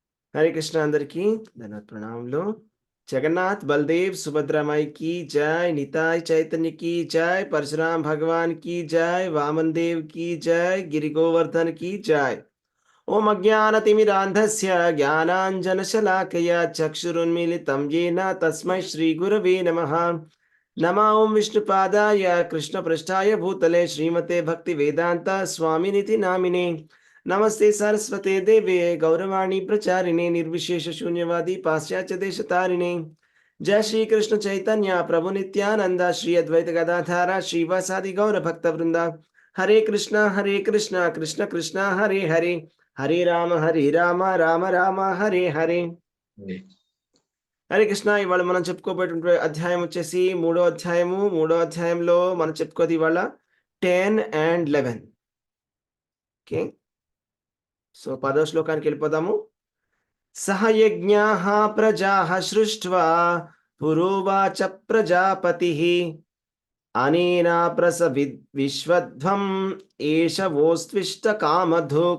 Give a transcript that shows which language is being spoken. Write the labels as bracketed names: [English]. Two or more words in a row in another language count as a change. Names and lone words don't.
[Telugu] హరే కృష్ణ అందరికీ ధన్యవాద ప్రణామములు. [Hindi] జగన్నాథ్ బలదేవ్ సుభద్రమాయి की जय, निताय चैतन्य की जय, परशुराम भगवान की जय, वामन देव की जय, गिरि गोवर्धन की जय। [Sanskrit] ओम अज्ञानतिमिरान्धस्य ज्ञानाञ्जनशलाकया चक्षुरुन्मीलितं येन तस्मै श्रीगुरवे नमः। नमः ओं विष्णुपादाय कृष्णपृष्ठाय भूतले श्रीमते भक्तिवेदान्त स्वामिनिति नामिने। नमस्ते सरस्वते देवे गौरवाणी प्रचारिणे निर्विशेष शून्यवादी पाश्चात्य देशतारिणे। जय श्री कृष्ण चैतन्य प्रभु नित्यानंद श्री अद्वैत गदाधारा श्रीवासादि गौर भक्त वृंदा। हरे कृष्णा कृष्ण कृष्ण हरे हरे, हरे राम राम राम हरे हरे। [Telugu] హరే కృష్ణ. ఇవాళ మనం చెప్పుకోబోయేటువంటి అధ్యాయం వచ్చేసి మూడో అధ్యాయంలో మనం చెప్పుకోది ఇవాళ 10 and 11. ఓకే, సో 10వ శ్లోకానికి వెళ్ళిపోదాము. [Sanskrit] సహయజ్ఞాః ప్రజాః సృష్ట్వా పురోవాచ ప్రజాపతిః అనేనా విశ్వధ్వం ఏషవోస్త్విష్ట కామధుక్.